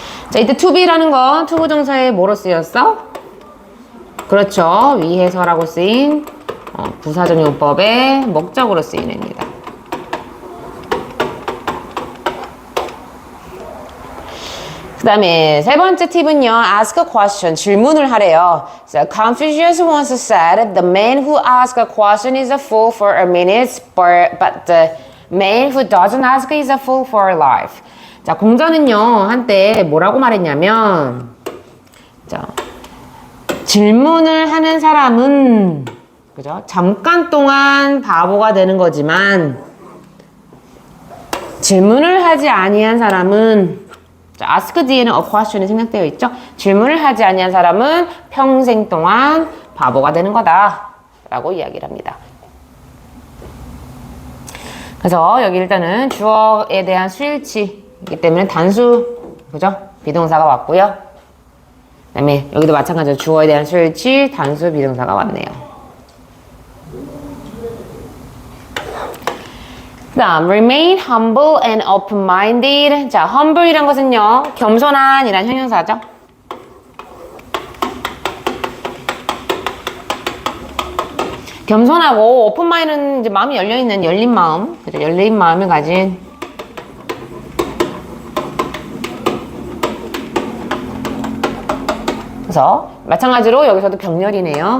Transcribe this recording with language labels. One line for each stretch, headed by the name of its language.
Korean: 자, 이때 to be라는 건 투부정사에 뭐로 쓰였어? 그렇죠. 위해서라고 쓰인 부사적용법의 목적으로 쓰인 애입니다. 그 다음에 세 번째 팁은요,
English: ask a question,
Korean: 질문을 하래요.
English: So, Confucius once said, the man who asks a question is a fool for a minute, but the man who doesn't ask is a fool for life.
Korean: 자, 공자는요, 한때 뭐라고 말했냐면, 자, 질문을 하는 사람은, 그죠? 잠깐 동안 바보가 되는 거지만, 질문을 하지 아니한 사람은, 자, ask 뒤에는 a question이 생략되어 있죠? 질문을 하지 아니한 사람은 평생 동안 바보가 되는 거다 라고 이야기를 합니다. 그래서 여기 일단은 주어에 대한 수일치이기 때문에 단수, 그죠? 비동사가 왔고요. 그 다음에 여기도 마찬가지로 주어에 대한 수일치, 단수, 비동사가 왔네요. 그 다음,
English: remain humble and open-minded.
Korean: 자, humble이란 것은요, 겸손한이란 형용사죠. 겸손하고 오픈마인드는 이제 마음이 열려있는 열린 마음, 그죠? 열린 마음을 가진 그래서 마찬가지로 여기서도 병렬이네요.